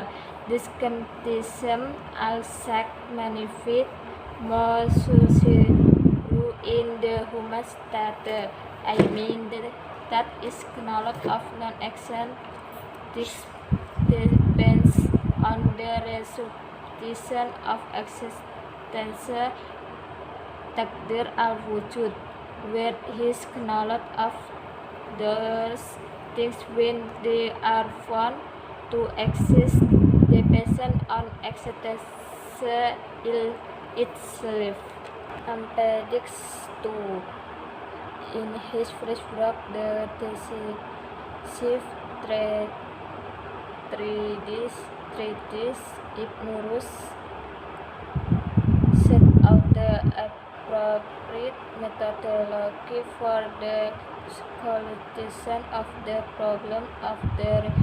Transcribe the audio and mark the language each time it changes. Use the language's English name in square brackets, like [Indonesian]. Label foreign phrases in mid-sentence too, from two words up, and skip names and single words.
[English] This condition also manifests more successfully in the human state. I mean that is knowledge of non-action. This depends on the resolution of existence [Arabic] تقدير الوجود, [English] where his knowledge of those things when they are found to exist depends on existence itself. Appendix 2. In his first book, The Decisive Treatise, Ibn Rushd set out the appropriate methodology for the solution of the problem of the